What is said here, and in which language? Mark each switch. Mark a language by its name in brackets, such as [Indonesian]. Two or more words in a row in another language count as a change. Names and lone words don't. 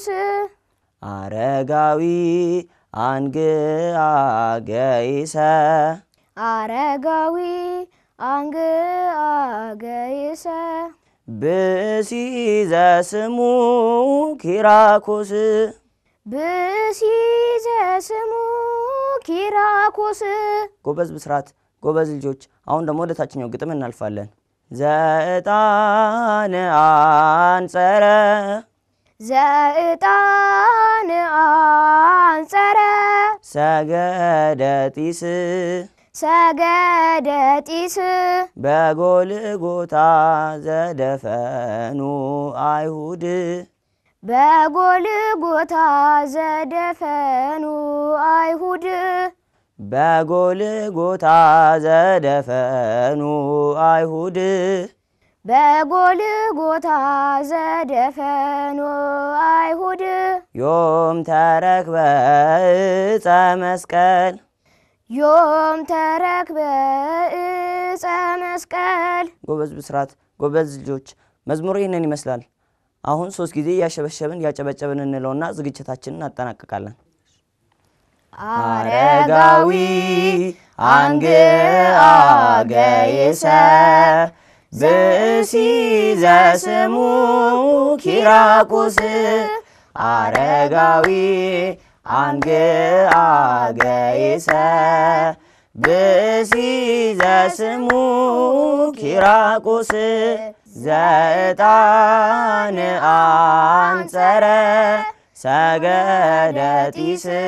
[Geez] አረጋዊ አንግአ ገይሰ አረጋዊ አንግአ ገይሰ ብእሲ ዘስሙ ኪራኮስ ብእሲ ዘስሙ ኪራኮስ። [Amharic] ጎበዝ ብስራት፣ ጎበዝ ልጆች። አሁን ደግሞ ወደ ታችኛው ግጥም እናልፋለን። [Geez] ዘዕጣን አንጸረ ዘዕጣን አንጸረ ሰገደ ጢስ ሰገደ ጢስ በጎልጎታ ዘደፈኑ አይሁድ በጎልጎታ ዘደፈኑ አይሁድ በጎልጎታ ዘደፈኑ አይሁድ በጎልጎታ ዘደፈኑ አይሁድ ዮም ተረክበ ዕፀ መስቀል ዮም ተረክበ ዕፀ መስቀል። [Amharic] ጎበዝ ብስራት፣ ጎበዝ ልጆች። መዝሙሩ ይህንን ይመስላል። አሁን 3 ጊዜ ያሸበሸብን ያጨበጨብን እንለውና ዝግጅታችንን እናጠናቅቃለን። [Geez] አረጋዊ አንግአ ገይሰ ብእሲ ዘስሙ ኪራኮስ አረጋዊ አንግአ ገይሰ ብእሲ ዘስሙ ኪራኮስ ዘዕጣን አንጸረ ሰገደጢስ